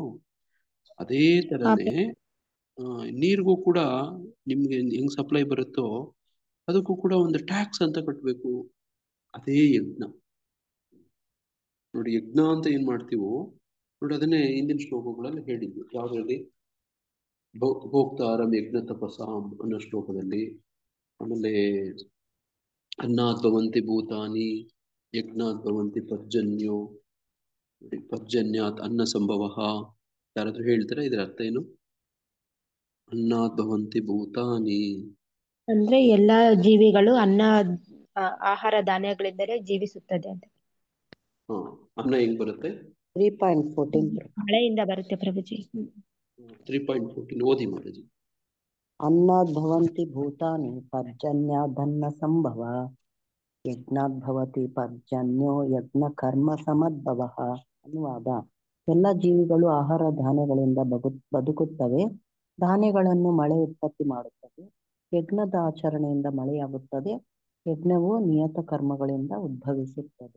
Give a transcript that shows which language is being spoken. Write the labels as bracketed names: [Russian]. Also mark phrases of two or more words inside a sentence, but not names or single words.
[Kannada] ಅದೇ ತರನೇ ನೀರಿಗೂ ಕೂಡ ನಿಮ್ಗೆ ಹೆಂಗ್ ಸಪ್ಲೈ ಬರುತ್ತೋ ಅದಕ್ಕೂ ಕೂಡ ಒಂದು ಟ್ಯಾಕ್ಸ್ ಅಂತ ಕಟ್ಬೇಕು. ಅದೇ ಯಜ್ಞ ನೋಡಿ. ಯಜ್ಞ ಅಂತ ಏನ್ ಮಾಡ್ತೀವೋ ನೋಡಿ, ಅದನ್ನೇ ಹಿಂದಿನ ಶ್ಲೋಕಗಳಲ್ಲಿ ಹೇಳಿದ್ವಿ. ಯಾವ್ದ್ರಲ್ಲಿ? [Sanskrit] ಭೋಕ್ತಾರಂ ಯಜ್ಞ ತಪಸಾಂ [Kannada] ಅನ್ನೋ ಶ್ಲೋಕದಲ್ಲಿ. [Sanskrit] ಆಮೇಲೆ ಅನ್ನಾತ್ ಭವಂತಿ ಭೂತಾನಿ ಯಜ್ಞಾತ್ ಭವಂತಿ ಪರ್ಜನ್ಯೋ, ಪರ್ಜನ್ಯಾತ್ ಅನ್ನ ಸಂಭವ. [Kannada] ಯಾರಾದ್ರೂ ಹೇಳ್ತಾರೆ ಇದ್ರ ಅರ್ಥ ಏನು? [Sanskrit] ಅನ್ನಾತ್ ಭವಂತಿ ಭೂತಾನಿ [Kannada] ಅಂದ್ರೆ ಎಲ್ಲಾ ಜೀವಿಗಳು ಆಹಾರ ಧಾನ್ಯಗಳಿಂದಲೇ ಜೀವಿಸುತ್ತದೆ ಅಂತ. ಅನ್ನ ಹೆಂಗ್ ಬರುತ್ತೆ? 3.14 ಮಳೆಯಿಂದ ಬರುತ್ತೆ ಪ್ರಭುಜಿ. 3.14 ಓದಿ ಮಾತಾಜಿ. [Sanskrit] अन्नाद् भवन्ति भूतानि पर्जन्यादन्न संभव ಯಜ್ಞಾದ್ ಭವತಿ ಪರ್ಜನ್ಯೋ ಯಜ್ಞ ಕರ್ಮ ಸಮದ್ಭವಃ. [Kannada] ಅನುವಾದ: ಎಲ್ಲ ಜೀವಿಗಳು ಆಹಾರ ಧಾನ್ಯಗಳಿಂದ ಬದುಕುತ್ತವೆ. ಧಾನ್ಯಗಳನ್ನು ಮಳೆ ಉತ್ಪತ್ತಿ ಮಾಡುತ್ತದೆ. ಯಜ್ಞದ ಆಚರಣೆಯಿಂದ ಮಳೆಯಾಗುತ್ತದೆ. ಯಜ್ಞವು ನಿಯತ ಕರ್ಮಗಳಿಂದ ಉದ್ಭವಿಸುತ್ತದೆ.